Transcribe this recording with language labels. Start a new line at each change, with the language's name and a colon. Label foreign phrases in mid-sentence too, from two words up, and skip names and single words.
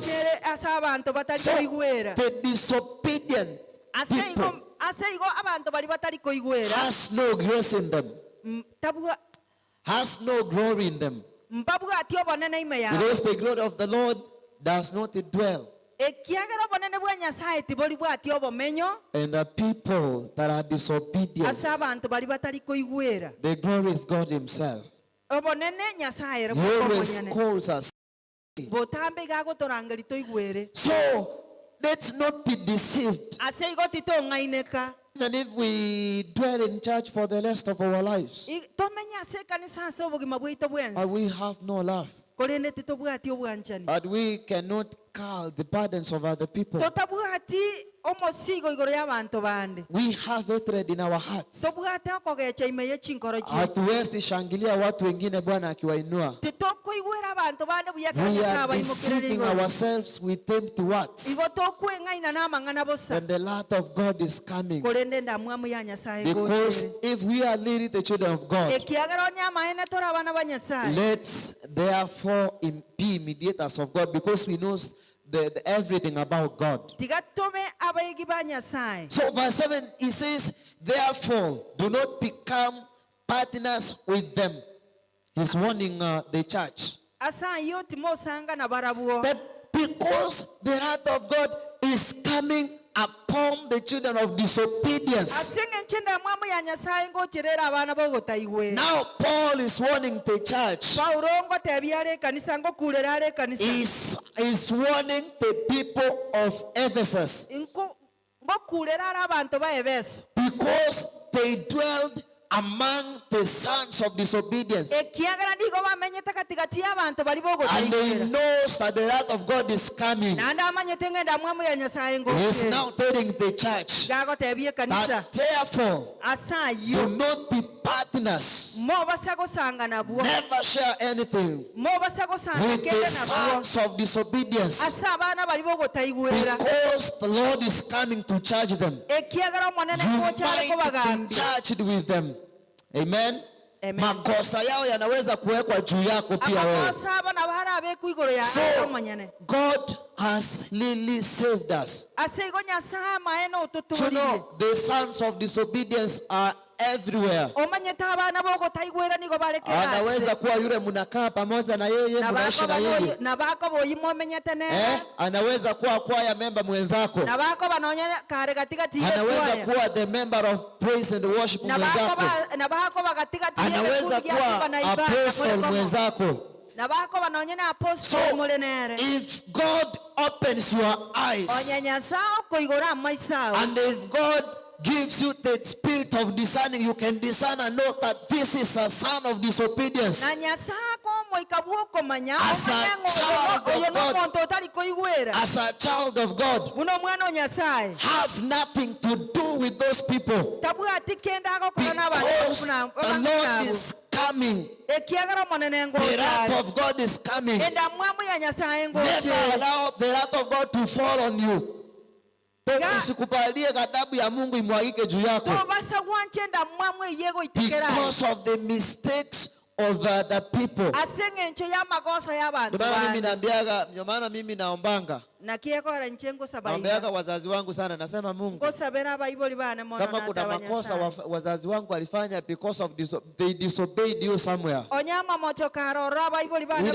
English: So the disobedient people has no grace in them, has no glory in them, because the glory of the Lord does not dwell
Gusii: ekiagera obonene bwa nyasaye tibori bwati obomenyo
English: And the people that are disobedient,
Gusii: ase abantu bari batari koigwera
English: the glory is God himself.
Gusii: obonene nyasaye ere
English: He always
Gusii: bwomonyene
English: calls us.
Gusii: botambe gagotorangeri toigwere
English: So let's not be deceived.
Gusii: ase igo titong'aineka
English: Even if we dwell in church for the rest of our lives,
Gusii: tomenya ase ekanisa ase obogima bwaito
English: but
Gusii: bwensi
English: we have no love.
Gusii: korende titobwati obwanchani
English: But we cannot carry the burdens of other people.
Gusii: totabwati omosigo igoro y'abantu bande
English: We have hatred in our hearts.
Gusii: tobwate okogecha ime y'echinkoro chietu
Swahili: Hatuwezi shangilia watu wengine Bwana akiwainua.
Gusii: titokoigwera abantu bande
English: We
Gusii: buyakanisa
English: are
Gusii: abaimukirere
English: deceiving
Gusii: igoro
English: ourselves with empty words.
Gusii: igo tokweng'aina n'amang'ana bosa
English: And the wrath of God is coming.
Gusii: korende ndamwamu ya nyasaye
English: Because
Gusii: ngochere
English: if we are really the children of God,
Gusii: ekiagera onyamaene tori abana ba nyasaye
English: let's therefore be imitators of God, because we know everything about God.
Gusii: tigatome abaigi ba nyasaye
English: So verse 7, he says, therefore, do not become partners with them. He's warning the church.
Gusii: asa iyo timosanga na barabuo
English: That because the wrath of God is coming upon the children of disobedience.
Gusii: asenge nchenda mwamu ya nyasaye ngocherera abana bogotaigwe
English: Now Paul is warning the church.
Gusii: paulo ngotebia are ekanisa ngokurera are ekanisa
English: Is warning the people of Ephesus,
Gusii: ngokurera are abantu ba ebeso
English: because they dwelled among the sons of disobedience.
Gusii: ekiagera ndigo bamenyete katigati y'abantu bari
English: And they
Gusii: bogotaigwera
English: knows that the wrath of God is coming.
Gusii: nandi amanyete ngenda mwamu ya nyasaye
English: He is
Gusii: ngocherera
English: now telling the church
Gusii: gagotebia ekanisa
English: that therefore
Gusii: asa
English: do
Gusii: yo
English: not be partners.
Gusii: mo basa gosanga nabwo
English: Never share anything
Gusii: mo basa gosanga
English: with the
Gusii: kende nabwo
English: sons of disobedience,
Gusii: asa abana bari bogotaigwera
English: because the Lord is coming to charge them.
Gusii: ekiagera omonene
English: You
Gusii: ngochare ko
English: might be
Gusii: bagambia
English: charged with them. Amen. Amen.
Swahili: Makosa yao yanaweza kuwekwa juu yako pia wewe.
Gusii: amakosa abana bahari abeku igoro ya
English: So
Gusii: omonyene
English: God has really saved us.
Gusii: ase igo nyasaye maeno
English: To
Gusii: ututurire
English: know the sons of disobedience are everywhere.
Gusii: omanyete abana bogotaigwera nigo barekera
Swahili: Anaweza kuwa yule mnakaa pamoja na yeye, mnaishi na yeye.
Gusii: na bako boyimo omenyete neza
Swahili: Anaweza kuwa kwaya member mwenzako.
Gusii: na bako banonyene kare gatigati
Swahili: Anaweza kuwa
English: the member of praise and worship
Swahili: mwenzako.
Gusii: na bako bagatigati
Swahili: Anaweza kuwa apostle mwenzako.
Gusii: na bako banonyene apostle mulenere
English: If God opens your eyes,
Gusii: onyanyasa koigora amaisao
English: and if God gives you the spirit of discerning, you can discern and know that this is a son of disobedience.
Gusii: na nyasako moikabuo komanya
English: As a child of
Gusii: oyo no
English: God.
Gusii: monto otari koigwera
English: As a child of God,
Gusii: muno mwana onyasaye
English: have nothing to do with those people,
Gusii: tabwati kenda agokora
English: because
Gusii: n'abantu
English: the Lord is coming.
Gusii: ekiagera omonene
English: The wrath
Gusii: ngochari
English: of God is coming.
Gusii: enda mwamu ya nyasaye
English: Never
Gusii: ngochari
English: allow the wrath of God to fall on you.
Swahili: Usikubalie ghadhabu ya Mungu imwagike juu yako,
Gusii: tobasa gwanchenda mwamu eyego itikera
English: because of the mistakes of the people.
Gusii: asenge ncho ya makosa y'abantu
Swahili: Ndio maana mimi
Gusii: bana
Swahili: naambiaga, ndio maana mimi naombanga,
Gusii: na kiekora nchengo
Swahili: naombeaga
Gusii: sabaika
Swahili: wazazi wangu sana, nasema Mungu,
Gusii: ngosabera abayiboli bana mono
Swahili: kama kuna makosa
Gusii: natabanya
Swahili: wazazi wangu walifanya
English: because of they disobeyed you somewhere,
Gusii: onyama mocho karora abayiboli bana